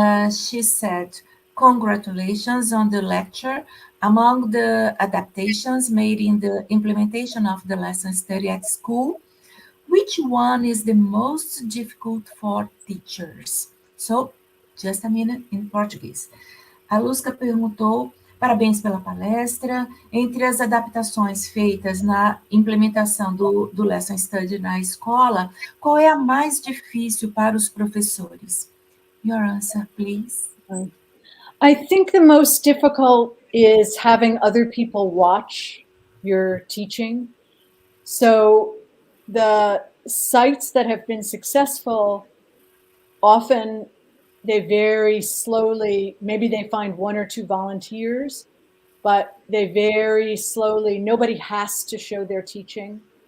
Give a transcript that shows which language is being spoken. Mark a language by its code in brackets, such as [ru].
[en] She said, congratulations on the lecture. Among the adaptations made in the implementation of the lesson study at school, which one is the most difficult for teachers? So, just a minute in Portuguese. [pt] A Luzca perguntou, parabéns pela palestra, entre as adaptações feitas na implementação do Lesson Study na escola, qual é a mais difícil para os professores? [en] Your answer, please. I think the most difficult is having other people watch your teaching. So the sites that have been successful, often they very slowly, maybe they find 1 or 2 volunteers, but they very slowly, nobody has to show their teaching.